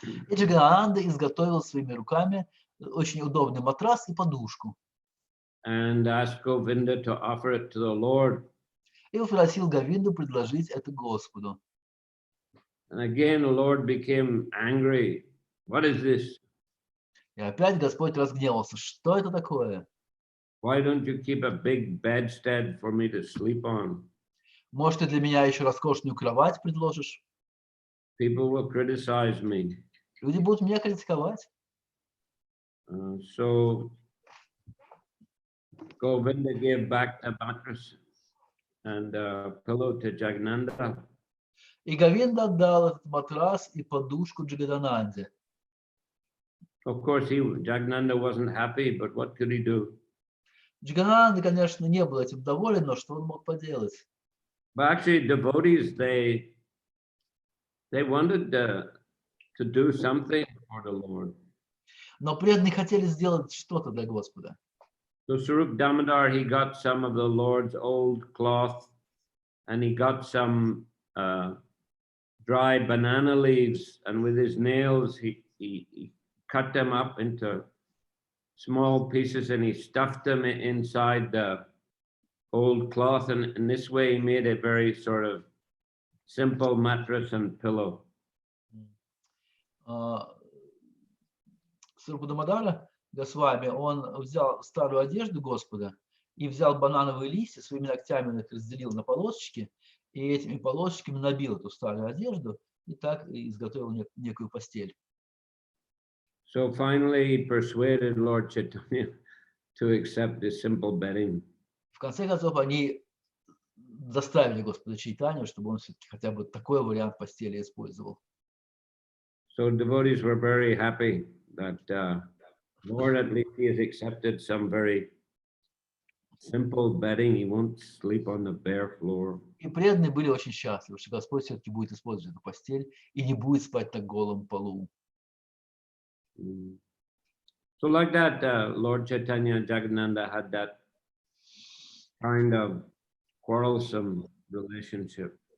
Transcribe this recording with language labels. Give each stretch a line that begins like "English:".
Russian: И Джигананда изготовил своими руками очень удобный матрас и подушку.
English: And asked Govinda to offer it to the Lord.
Russian: И попросил Говинду предложить это Господу.
English: And again, the Lord became angry. What is this?
Russian: И опять Господь разгневался. Что это такое?
English: Why don't you keep a big bedstead for me to sleep on?
Russian: Может, ты для меня еще роскошную кровать предложишь?
English: People will criticize me.
Russian: Люди будут меня критиковать.
English: So Govinda gave back the mattress and pillow to Jagananda.
Russian: И Говинда отдал этот матрас и подушку Джагадананде.
English: Of course, Jagananda wasn't happy, but what could he do?
Russian: Джагананда, конечно, не был этим доволен, но что он мог поделать?
English: But actually, devotees, they wanted to do something for the Lord.
Russian: Но преданные хотели сделать что-то для Господа.
English: So Sarup Damodar, he got some of the Lord's old cloth, and he got some dry banana leaves, and with his nails, he cut them up into small pieces, and he stuffed them inside the old cloth, and in this way he made a very sort of simple mattress and pillow.
Russian: Срупа Дамодара Госвами, он взял старую одежду Господа и взял банановые листья, своими ногтями их разделил на полосочки, и этими полосочками набил эту старую одежду, и так изготовил некую постель.
English: So finally he persuaded Lord Chaitanya to accept this simple bedding.
Russian: В конце концов, они заставили Господа Чайтанью, чтобы он все-таки хотя бы такой вариант постели использовал.
English: So devotees were very happy that Lord, at least he has accepted some very simple bedding. He won't sleep on the bare floor.
Russian: И преданные были очень счастливы, что Господь все-таки будет использовать эту постель и не будет спать на голом полу.
English: So like that, Lord Chaitanya and Jagadananda had that kind of quarrelsome relationship.